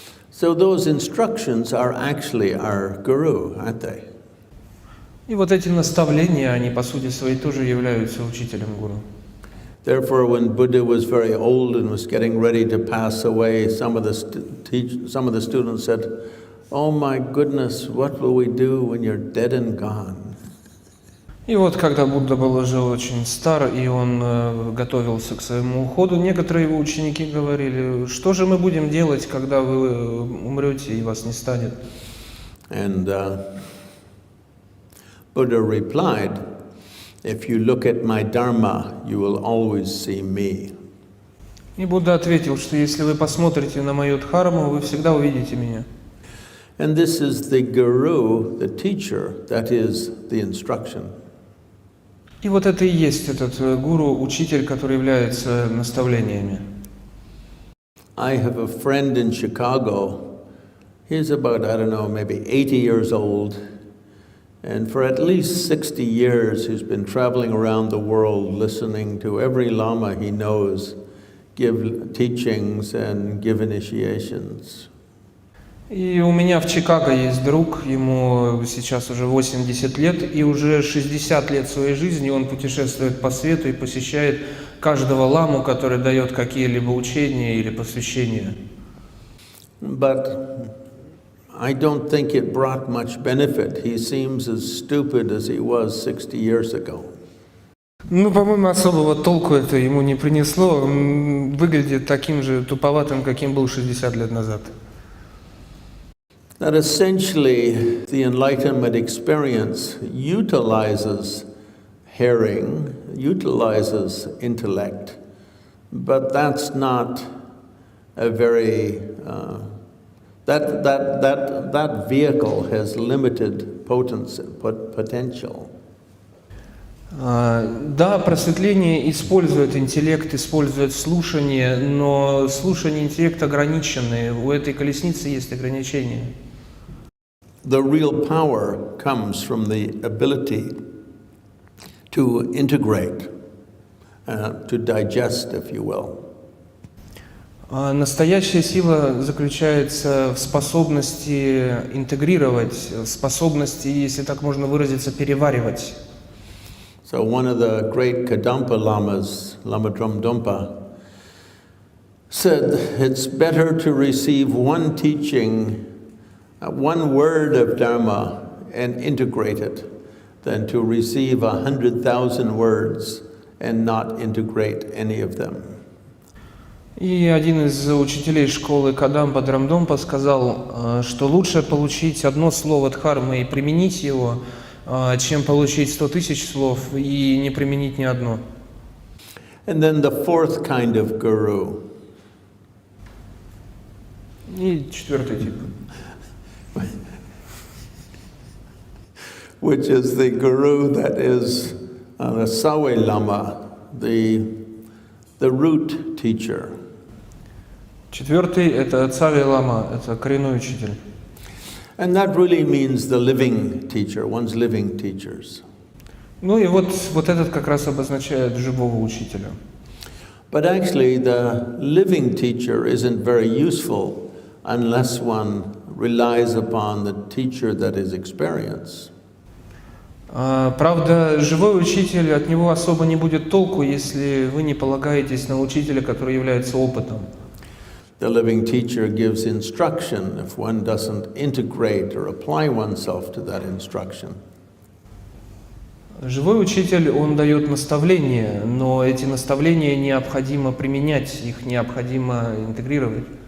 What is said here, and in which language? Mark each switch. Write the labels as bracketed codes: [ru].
[en] So those instructions are actually our guru, aren't they? [ru] И вот эти наставления, они по сути своей тоже являются учителем гуру. [en] Therefore, when Buddha was very old and was getting ready to pass away, some of the students said, "Oh my goodness, what will we do when you're dead and gone?" [ru] И вот, когда Будда был уже очень стар, и он готовился к своему уходу, некоторые его ученики говорили: что же мы будем делать, когда вы умрете и вас не станет? [en] And Buddha replied, "If you look at my dharma, you will always see me." [ru] И Будда ответил, что если вы посмотрите на мою дхарму, вы всегда увидите меня. [en] And this is the guru, the teacher, that is the instruction. [ru] И вот это и есть этот гуру, учитель, который является наставлениями. [en] I have a friend in Chicago. He's about, I don't know, maybe 80 years old. And for at least 60 years, he's been traveling around the world listening to every Lama he knows give teachings and give initiations. [ru] И у меня в Чикаго есть друг, ему сейчас уже 80 лет, и уже 60 лет своей жизни он путешествует по свету и посещает каждого ламу, который дает какие-либо учения или посвящения. [en] But I don't think it brought much benefit. He seems as stupid as he was 60 years ago. [ru] Ну, по-моему, особого толку это ему не принесло. Он выглядит таким же туповатым, каким был 60 лет назад. [en] That essentially the enlightenment experience utilizes hearing, utilizes intellect, but that's not a very that vehicle has limited potential. [ru] Да, просветление использует интеллект, использует слушание, но слушание и интеллект ограничены. У этой колесницы есть ограничения. [en] The real power comes from the ability to integrate, to digest, if you will. [ru] Настоящая сила заключается в способности интегрировать, в способности, если так можно выразиться, переваривать. [en] So one of the great Kadampa lamas, Lama Dromdumpa, said it's better to receive one teaching, one word of Dharma and integrate it than to receive 100,000 words and not integrate any of them. [ru] И один из учителей школы Кадампа Драмдомпа сказал, что лучше получить одно слово дхармы и применить его, чем получить 100 тысяч слов и не применить ни одно. [en] And then the fourth kind of guru. [ru] И четвертый тип. [en] Which is the guru that is the Sawe Lama, the root teacher. [ru] Четвертый – это Цаве Лама, это коренной учитель. [en] And that really means the living teacher, one's living teachers. [ru] Ну и вот этот как раз обозначает живого учителя. [en] But actually the living teacher isn't very useful unless one relies upon the teacher that is experience. [ru] Правда, живой учитель, от него особо не будет толку, если вы не полагаетесь на учителя, который является опытом. [en] The living teacher gives instruction if one doesn't integrate or apply oneself to that instruction. [ru] Живой учитель, он дает наставления, но эти наставления необходимо применять, их необходимо интегрировать.